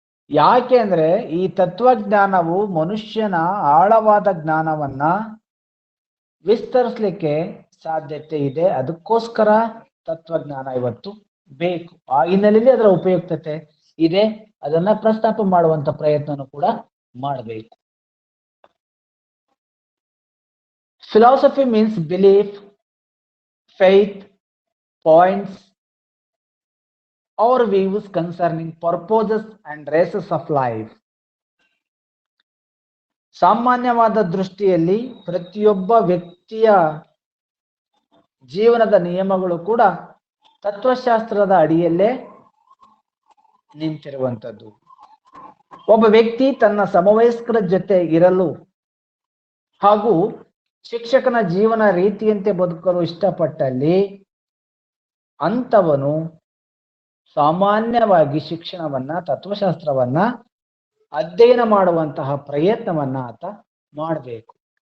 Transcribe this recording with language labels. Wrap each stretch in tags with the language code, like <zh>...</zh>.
<kn>ಯಾಕೆ ಅಂದ್ರೆ ಈ ತತ್ವಜ್ಞಾನವು ಮನುಷ್ಯನ ಆಳವಾದ ಜ್ಞಾನವನ್ನ ವಿಸ್ತರಿಸಲಿಕ್ಕೆ ಸಾಧ್ಯತೆ ಇದೆ. ಅದಕ್ಕೋಸ್ಕರ ತತ್ವಜ್ಞಾನ ಇವತ್ತು ಬೇಕು. ಆ ಹಿನ್ನೆಲೆಯಲ್ಲಿ ಅದರ ಉಪಯುಕ್ತತೆ ಇದೆ, ಅದನ್ನ ಪ್ರಸ್ತಾಪ ಮಾಡುವಂತ ಪ್ರಯತ್ನನೂ ಕೂಡ ಮಾಡಬೇಕು.</kn> <en>Philosophy means belief, faith, points or views concerning purposes and races of life.</en> <kn>ಸಾಮಾನ್ಯವಾದ ದೃಷ್ಟಿಯಲ್ಲಿ ಪ್ರತಿಯೊಬ್ಬ ವ್ಯಕ್ತಿಯ ಜೀವನದ ನಿಯಮಗಳು ಕೂಡ ತತ್ವಶಾಸ್ತ್ರದ ಅಡಿಯಲ್ಲೇ ನಿಂತಿರುವಂತದ್ದು. ಒಬ್ಬ ವ್ಯಕ್ತಿ ತನ್ನ ಸಮವಯಸ್ಕರ ಜೊತೆ ಇರಲು ಹಾಗೂ ಶಿಕ್ಷಕನ ಜೀವನ ರೀತಿಯಂತೆ ಬದುಕಲು ಇಷ್ಟಪಟ್ಟಲ್ಲಿ ಅಂತವನು ಸಾಮಾನ್ಯವಾಗಿ ಶಿಕ್ಷಣವನ್ನ, ತತ್ವಶಾಸ್ತ್ರವನ್ನ ಅಧ್ಯಯನ ಮಾಡುವಂತಹ ಪ್ರಯತ್ನವನ್ನ ಆತ ಮಾಡಬೇಕು.</kn>